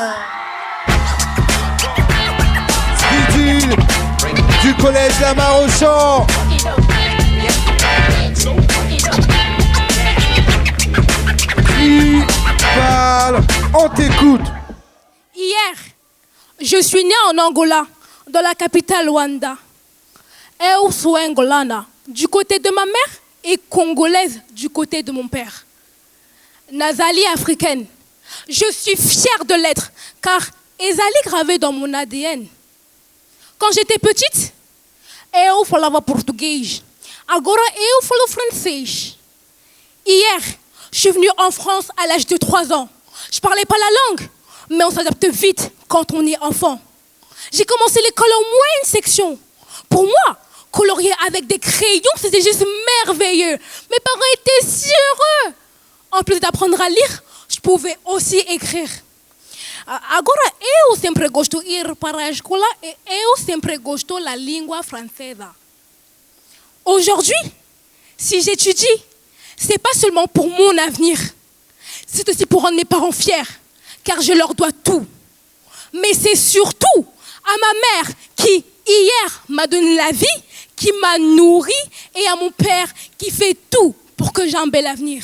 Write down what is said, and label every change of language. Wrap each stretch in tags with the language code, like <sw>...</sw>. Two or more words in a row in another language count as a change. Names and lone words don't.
<fr>Guidil du collège La Marochon. Qui parle? On t'écoute. Hier, je suis née en Angola, dans la capitale Luanda.</fr> <pt>Eu sou angolana</pt> <fr>du côté de ma mère et congolaise du côté de mon père.</fr> <ln>Nazali africaine.</ln> <fr>Je suis fière de l'être, car ezali gravé dans mon ADN. Quand j'étais petite,</fr> <pt>eu falava portugais. Agora eu falo francês.</pt> <fr>Hier, je suis venue en France à l'âge de 3 ans. Je parlais pas la langue, mais on s'adapte vite quand on est enfant. J'ai commencé l'école en moins une section. Pour moi, colorier avec des crayons, c'était juste merveilleux. Mes parents étaient si heureux. En plus d'apprendre à lire, je pouvais aussi écrire.</fr> <pt>Agora eu sempre gosto de ir para a escola e eu sempre gosto la língua francesa.</pt> <fr>Aujourd'hui, si j'étudie, c'est pas seulement pour mon avenir, c'est aussi pour rendre mes parents fiers, car je leur dois tout. Mais c'est surtout à ma mère qui, hier, m'a donné la vie, qui m'a nourri, et à mon père qui fait tout pour que j'ai un bel avenir.</fr>